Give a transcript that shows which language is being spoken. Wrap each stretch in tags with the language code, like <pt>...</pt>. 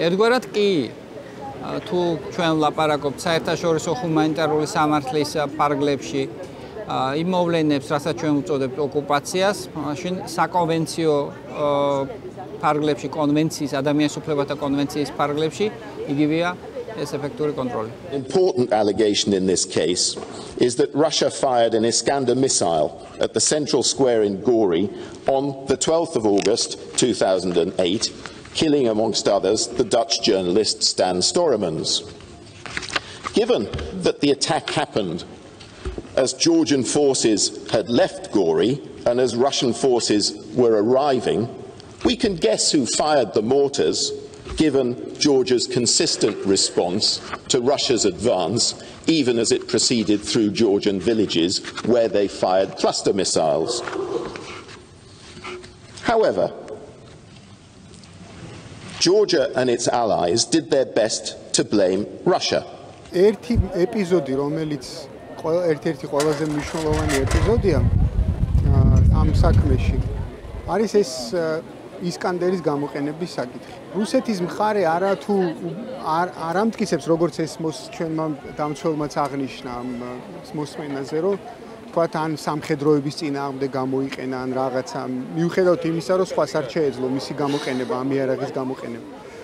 <ka>ერთგვარად კი, თუ ჩვენ ვლაპარაკობთ საერთაშორისო ჰუმანიტარული სამართლის პარგლებში იმ მოვლენებს, რასაც ჩვენ ვუწოდებთ ოკუპაციას, მაშინ საკონვენციო პარგლებში, კონვენციის, ადამიანის უფლებათა კონვენციის პარგლებში იგივეა ეს ეფექტური კონტროლი.</ka> <en>Important allegation in this case is that Russia fired an Iskander missile at the central square in Gori on the 12th of August 2008, killing amongst others the Dutch journalist Stan Storemans. Given that the attack happened as Georgian forces had left Gori and as Russian forces were arriving, we can guess who fired the mortars, given Georgia's consistent response to Russia's advance, even as it proceeded through Georgian villages where they fired cluster missiles. However, Georgia and its allies did their best to blame Russia.</en> <ka>ერთი ეპიზოდი, რომელიც ერთ-ერთი ყველაზე მნიშვნელოვანი ეპიზოდია ამ საქმეში, არის ეს ისკანდერის გამოყენების საკითხი. რუსეთის მხარე არათუ არ ამტკიცებს, როგორც ეს ჩვენმა დამცველმაც აღნიშნა ამ მოსმენაზე, რომ თქვათ ან სამხედროების წინააღმდეგ გამოიყენა ან რაღაცა, მიუხედავად იმისა, რომ სხვას არ შეეძლო მისი გამოყენება, ამ იარაღის გამოყენება.</ka>